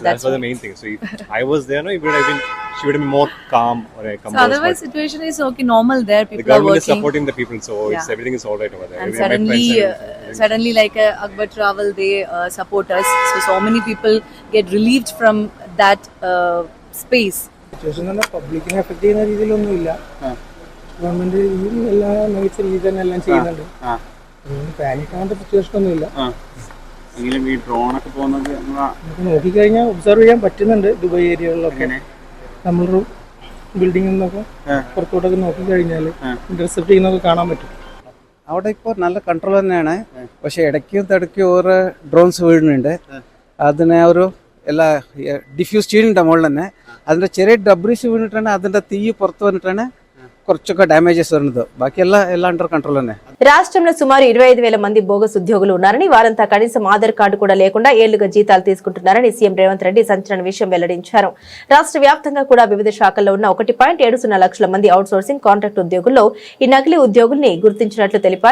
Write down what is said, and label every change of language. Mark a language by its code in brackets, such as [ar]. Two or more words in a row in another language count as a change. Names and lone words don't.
[en] that's was the main thing. So if I was there, no, she would have been more calm or composed. So otherwise situation is okay, normal there. The People are government is working. supporting the people, so Yeah. everything is all right over there. And We met friends and suddenly like Akbar Travel, they support us. So many people get relieved from that space. [ml] സിറ്റുവേഷൻ തന്നെ പബ്ലിക്കിനെ എഫക്ട് ചെയ്യുന്ന രീതിയിലൊന്നുമില്ല. ഗവൺമെന്റ് എല്ലാ നൈറ്റ്സ് രീതിയിൽ തന്നെ എല്ലാം ചെയ്യുന്നുണ്ട്. പാനിക് ആവേണ്ട സിറ്റുവേഷൻ ഒന്നുമില്ല. എങ്കിലും ഈ ഡ്രോണൊക്കെ പോകുന്നത് നമുക്ക് നോക്കിക്കഴിഞ്ഞാൽ ഒബ്സർവ് ചെയ്യാൻ പറ്റുന്നുണ്ട്. ദുബായ് ഏരിയകളിലൊക്കെ നമ്മളൊരു ബിൽഡിംഗിൽ നിന്നൊക്കെ പുറത്തോട്ടൊക്കെ നോക്കിക്കഴിഞ്ഞാൽ ഇന്റർസെപ്റ്റ് ചെയ്യുന്നതൊക്കെ കാണാൻ പറ്റും. അവിടെ ഇപ്പോൾ നല്ല കൺട്രോൾ തന്നെയാണ്. പക്ഷേ ഇടയ്ക്കും തടയ്ക്കും ഓരോ ഡ്രോൺസ് വീഴുന്നുണ്ട്. അതിനെ ഒരു എല്ലാ ഡിഫ്യൂസ് ചെയ്യുന്നുണ്ട് മുകളിൽ തന്നെ. അതിൻ്റെ ചെറിയ ഡബ്രീസ് വീണിട്ടാണ് അതിൻ്റെ തീ പുറത്ത് വന്നിട്ടാണ് കുറച്ചൊക്കെ డ్యామేజెస్ വരുന്നത്. ബാക്കി എല്ലാം [en] under control [ml] ആണേ. [te] రాష్ట్రంలో సుమారు 25,000 మంది బోగస్ ఉద్యోగులు ఉన్నారని, వారంతా కనీసం ఆధార్ కార్డు కూడా లేకుండా ఏళ్లుగా జీతాలు తీసుకుంటున్నారని సీఎం రేవంత్ రెడ్డి సంచలన విషయం వెల్లడించారు. రాష్ట్ర వ్యాప్తంగా కూడా వివిధ శాఖల్లో ఉన్న 1.70 లక్షల మంది అవుట్ సోర్సింగ్ కాంట్రాక్ట్ ఉద్యోగుల్లో ఈ నకిలీ ఉద్యోగుల్ని గుర్తించినట్లు తెలిపారు.